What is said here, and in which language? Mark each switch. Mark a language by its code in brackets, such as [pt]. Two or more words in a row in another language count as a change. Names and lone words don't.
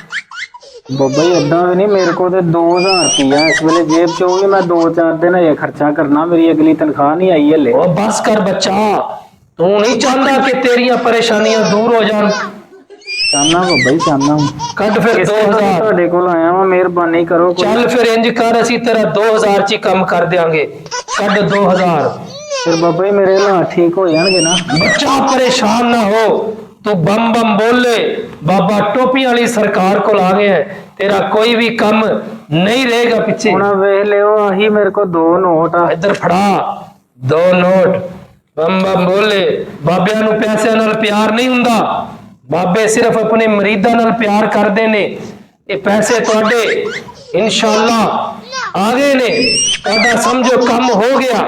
[pa] ਬਾਬਾ ਜੀ ਅੱਧਾ ਭੀ ਨਹੀਂ, ਮੇਰੇ ਕੋ 2000 ਰੁਪਿਆ ਇਸ ਵੇਲੇ ਜੇਬ ਚ ਹੋਗੀ, ਮੈਂ 2-4 ਦਿਨ ਅਜੇ ਖ਼ਰਚਾ ਕਰਨਾ, ਮੇਰੀ ਅਗਲੀ ਤਨਖ਼ਾਹ ਨਹੀਂ ਆਈ ਹਲੇ। ਓ ਬਸ ਕਰ ਬੱਚਾ, ਤੂੰ ਨਹੀਂ ਚਾਹਤਾ ਕਿ ਤੇਰੀਆਂ ਪਰੇਸ਼ਾਨੀਆਂ ਦੂਰ ਹੋ ਜਾਣ? ਚਾਹਨਾ ਬਾਬਾ ਜੀ ਚਾਹਨਾ। ਕੱਟ ਫਿਰ 2000 ਤੁਹਾਡੇ ਕੋਲ ਆਇਆ ਵਾਂ, ਮਿਹਰਬਾਨੀ ਕਰੋ। ਚੱਲ ਫਿਰ ਇੰਜ ਕਰ, ਅਸੀਂ ਤੇਰਾ 2000 ਚ ਕੰਮ ਕਰ ਦੇਂਗੇ। ਕੱਟ 2000। [ur] پھر بابا جی میرے حالات ٹھیک ہو جائیں گے نا? بچہ پریشان نہ ہو، تو بم بم بولے بابا ٹوپی والی سرکار کو آ گیا ہے، تیرا کوئی بھی کم نہیں رہے گا پیچھے. [pa] ਹੁਣ ਵੇਖ ਲਿਓ, ਆਹੀ ਮੇਰੇ ਕੋਲ 2 ਨੋਟ ਆ। ਇੱਧਰ ਫੜਾ 2 ਨੋਟ। ਬਮ ਬਮ ਬੋਲੇ ਬਾਬਿਆਂ ਨੂੰ ਪੈਸੇ ਨਾਲ ਪਿਆਰ ਨਹੀਂ ਹੁੰਦਾ, ਬਾਬੇ ਸਿਰਫ਼ ਅਪਣੇ ਮਰੀਦਾਂ ਨਾਲ ਪਿਆਰ ਕਰਦੇ ਨੇ। ਯੇ ਪੈਸੇ ਤੁਹਾਡੇ ਇੰਸ਼ਾਅੱਲਾਹ ਆ ਗਏ ਨੇ, ਤੁਹਾਡਾ ਸਮਝੋ ਕੰਮ ਹੋ ਗਿਆ।